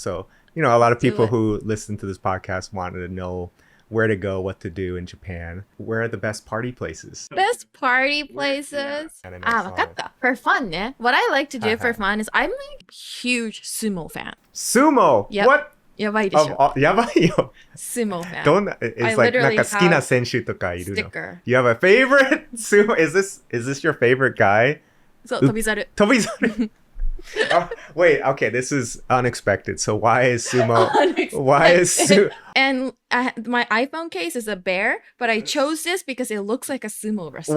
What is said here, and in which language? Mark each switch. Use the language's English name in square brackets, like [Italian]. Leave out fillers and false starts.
[English] So, you know, a lot of people who listen to this podcast wanted to know where to go, what to do in Japan. Where are the best party places? Best party places? Wakata. For fun, ne? What I like to do for fun is I'm like huge sumo fan. Sumo? Yep. What? [Japanese] やばいでしょ。やばいよ。 [English] Sumo fan. It's like [Japanese] なんか好きな選手とかいるの。 [English] Sticker. You have a favorite sumo? Is this your favorite guy? [Japanese] そう、飛び猿。飛び猿. [English] Oh, wait, okay, this is unexpected. So why is sumo? Why is sumo? And my iPhone case is a bear, but I chose this because it looks like a sumo wrestler.